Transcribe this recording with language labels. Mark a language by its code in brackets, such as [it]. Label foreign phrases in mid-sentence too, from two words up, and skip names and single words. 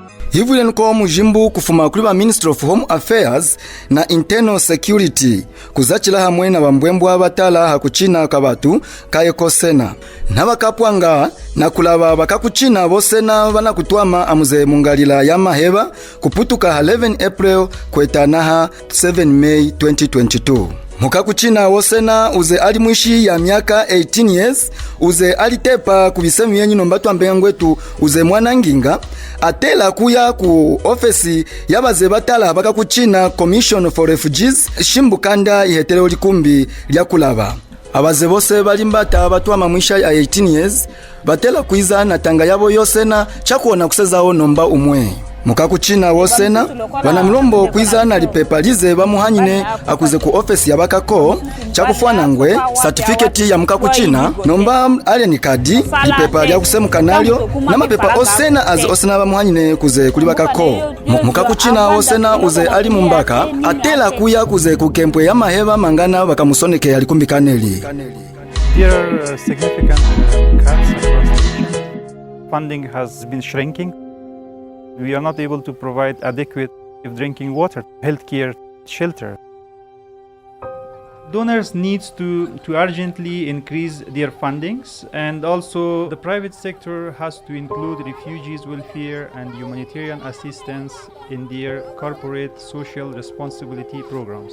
[lue] Hivulenko mujimbu kufuma kuli ba [en] Ministry of Home Affairs na Internal Security [lue] kuzachila hamwe na bambwembwa batala hakuchina kabatu kayekosena nabakapwanga na kulaba bakakuchina bosena bana kutwama amuze mungalila ya maheba kuputuka 11 April kwetanaha 7 May 2022. Mukakuchina wosena uze ali mwishi ya miaka [en] 18 years [lue] uze alitepa kubisemu yenyu nombatu ambengwetu uze mwana nginga atela kuya ku ofesi yabaze batala bakakuchina [en] Commission for Refugees [lue] shimbukanda ihetele likumbi lya kulaba abaze bose balimbata batwama mwisha ya [en] 18 years [lue] batela kuiza na tanga yabo yosena chakuona kusezaho nomba umwe mukakuchina wosena bana mlombo kuiza na lipepa lize bamuhanyine akuze ku office ya bakako chakufwana ngwe certificate ya mukakuchina nomba [en] alien card [lue] lipepa lya kusemuka nalyo na mapepa osena az osena bamuhanyine kuze kuli bakako mukakuchina wosena uze ali mumbaka atela kuya kuze ku kempwe ya maheba mangana bakamusoneke yali kumbikaneli. [en] There are significant cuts across the region. Funding has been shrinking. We are not able to provide adequate drinking water, healthcare, shelter. Donors need to urgently increase their fundings, and also the private sector has to include refugees' welfare and humanitarian assistance in their corporate social responsibility programs.